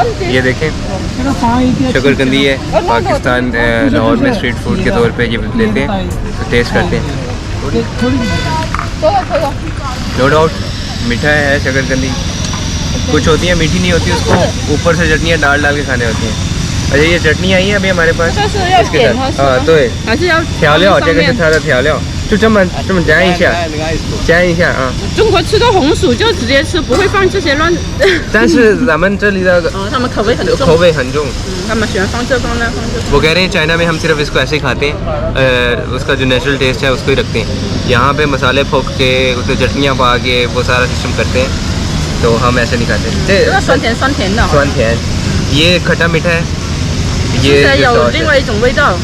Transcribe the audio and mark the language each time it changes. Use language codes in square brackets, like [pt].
[hi] ये देखें, शुगर कंदी है, पाकिस्तान लाहौर में स्ट्रीट फूड के तौर पे ये लेते हैं, तो टेस्ट करते हैं। नो डाउट मीठा है शुगर कंदी, कुछ होती है मीठी नहीं होती, उसको ऊपर से चटनियाँ डाल के खाने होती हैं। अच्छा, ये चटनी आई है अभी हमारे पास इसके साथ। [zh] हाँ,对，调料，这个是它的调料，就这么沾一下，沾一下啊。中国吃个红薯就直接吃，不会放这些乱。但是咱们这里的他们口味很重。口味很重，他们喜欢放这放那放这。 [hi] वो कह रहे हैं चाइना में हम सिर्फ इसको ऐसे ही खाते हैं, उसका जो नेचुरल टेस्ट है उसको ही रखते हैं। यहाँ पे मसाले फोक के उसमें चटनियाँ पा के वो सारा सिस्टम करते हैं, तो हम ऐसे नहीं खाते। [zh] 酸甜酸甜的。 [hi] 酸甜，ये खट्टा मीठा है, ये [zh] 有另外一种味道。